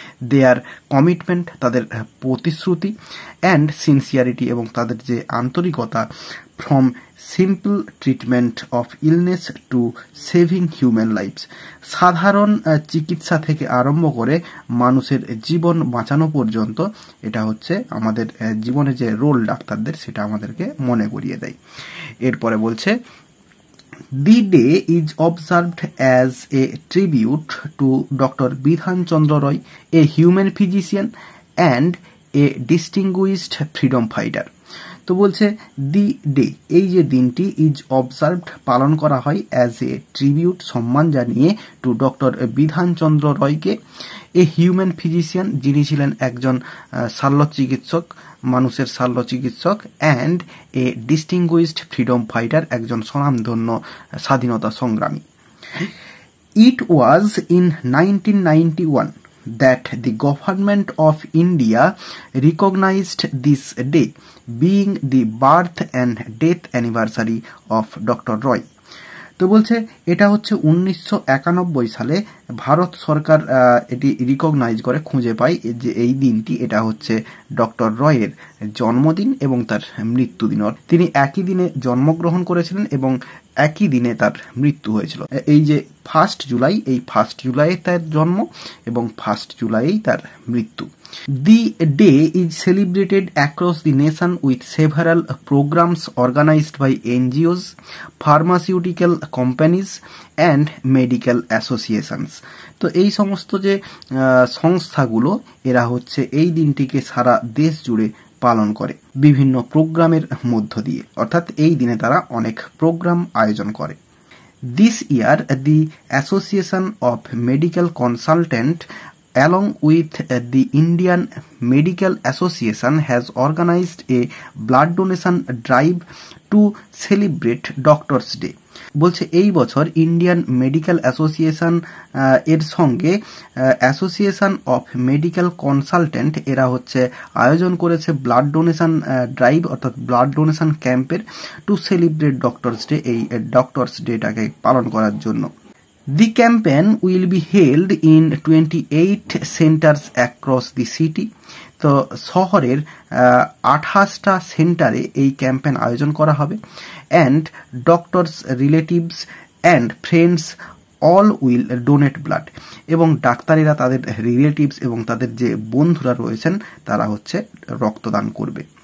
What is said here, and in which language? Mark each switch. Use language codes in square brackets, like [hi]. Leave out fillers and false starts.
[en] their commitment, [bn] তাদের প্রতিশ্রুতি, [en] and sincerity, [bn] এবং তাদের যে আন্তরিকতা, [en] from simple treatment of illness to saving human lifes, [bn] সাধারণ চিকিৎসা থেকে আরম্ভ করে মানুষের জীবন বাঁচানো পর্যন্ত, এটা হচ্ছে আমাদের জীবনে যে রোল ডাক্তারদের, সেটা আমাদেরকে মনে করিয়ে দেয়। এরপরে বলছে, [en] The day is observed as a tribute to Dr. Bidhan Chandra Roy, a human physician and a distinguished freedom fighter. [bn] তো বলছে [en] the day, [bn] এই যে দিনটি, [en] is observed, [bn] পালন করা হয়, [en] as a tribute, [bn] সম্মান জানিয়ে, two doctor Bidhan Chandra রয়কে, [en] a human physician, [bn] যিনি ছিলেন একজন শল্য চিকিৎসক, মানুষের শল্য চিকিৎসক, [en] and a distinguished freedom fighter, [bn] একজন স্বনামধন্য স্বাধীনতা সংগ্রামী। [en] It was in 1991 that the government of India recognized this day, being the birth and death anniversary of Dr. Roy. [bn] তো বলছে এটা হচ্ছে 1991 সালে ভারত সরকার এটি রিকগনাইজ করে, খুঁজে পায় যে এই দিনটি, এটা হচ্ছে ডক্টর রয়ের জন্মদিন এবং তার মৃত্যুদিন। তিনি একই দিনে জন্মগ্রহণ করেছিলেন এবং একই দিনে তার মৃত্যু হয়েছিল। এই যে 1 জুলাই, এই 1 জুলাই তার জন্ম এবং 1 জুলাই তার মৃত্যু। [en] The day is celebrated across the nation with several programs organized by NGOs, pharmaceutical companies and medical associations. [bn] তো এই সমস্ত যে সংস্থাগুলো, এরা হচ্ছে এই দিনটিকে সারা দেশ জুড়ে পালন করে বিভিন্ন প্রোগ্রামের মধ্য দিয়ে, অর্থাৎ এই দিনে তারা অনেক প্রোগ্রাম আয়োজন করে। [en] This year, the Association of Medical Consultants along with the Indian Medical Association has organized a blood donation drive to celebrate Doctors Day. [bn] বলছে এই বছর ইন্ডিয়ান মেডিকেল অ্যাসোসিয়েশন এর সঙ্গে অ্যাসোসিয়েশন অফ মেডিকেল কনসালটেন্ট, এরা হচ্ছে আয়োজন করেছে ব্লাড ডোনেশন ড্রাইভ, অর্থাৎ ব্লাড ডোনেশন ক্যাম্পের, [en] to celebrate doctors day, [bn] এই ডক্টরস ডেটাকে পালন করার জন্য। [en] The campaign will be held in 28 centers across the city. [bn] তো শহরের 28টা সেন্টারে এই ক্যাম্পেইন আয়োজন করা হবে। [en] and doctors relatives and friends all will donate blood, [bn] এবং ডাক্তারেরা তাদের রিলেটিভস এবং তাদের যে বন্ধুরা রয়েছেন তারা হচ্ছে রক্তদান করবে।